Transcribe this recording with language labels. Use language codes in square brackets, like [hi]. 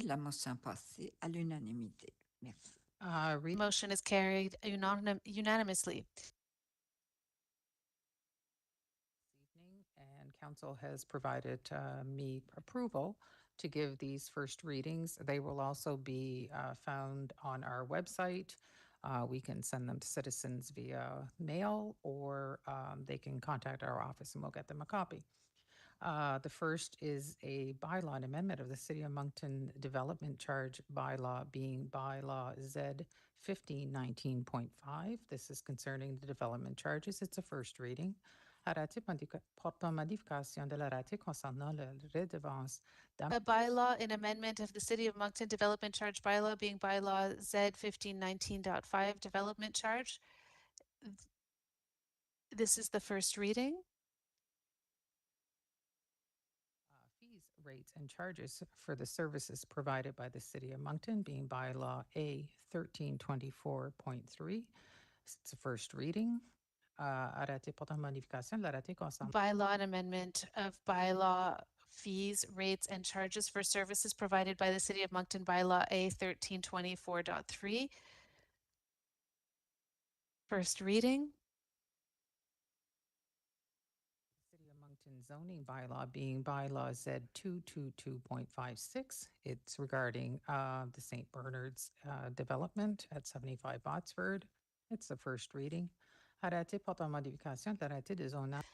[fr] La motion passée à l'unanimité. Merci. [en] Motion is carried unanimously. Evening, and council has provided me approval to give these first readings. They will also be found on our website. We can send them to citizens via mail, or they can contact our office and we'll get them a copy. The first is a bylaw, an amendment of the City of Moncton Development Charge bylaw, being bylaw Z 1519.5. This is concerning the development charges. It's a first reading. [fr] Arrêté portant modification de l'arrêté concernant la redevance [en] A bylaw in amendment of the City of Moncton Development Charge bylaw, being bylaw Z 1519.5 development charge. This is the first reading. Fees, rates, and charges for the services provided by the City of Moncton, being bylaw A 1324.3. It's a first reading. [fr] Arrêté portant modification de l'arrêté concernant [en] Bylaw and amendment of bylaw fees, rates, and charges for services provided by the City of Moncton, bylaw A 1324.3. First reading. City of Moncton zoning bylaw, being bylaw Z 222.56. It's regarding the St. Bernard's development at 75 Botsford. It's the first reading. [fr] Arrêté portant modification de l'arrêté de zonage.